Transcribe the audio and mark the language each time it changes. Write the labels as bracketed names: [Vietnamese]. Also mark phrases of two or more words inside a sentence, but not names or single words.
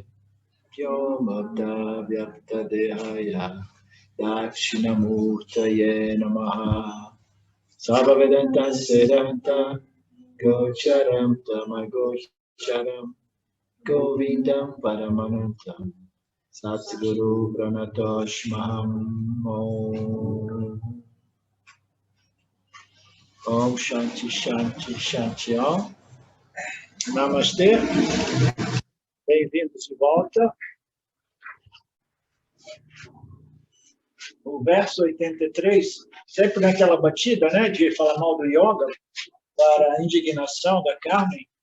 [Sanskrit] Vyomabda Vyapta Dehaya Dakshinamurtaye Namaha Sabhavedanta Sedanta Gocharam Tamagocharam Govindam Paramanantam Satguru Pranatoshmaham Om Shanti Shanti Shanti Om. [Portuguese] Namastê. Bem-vindos de volta. O verso 83, sempre naquela batida, né, de falar mal do yoga, para a indignação da Carmen.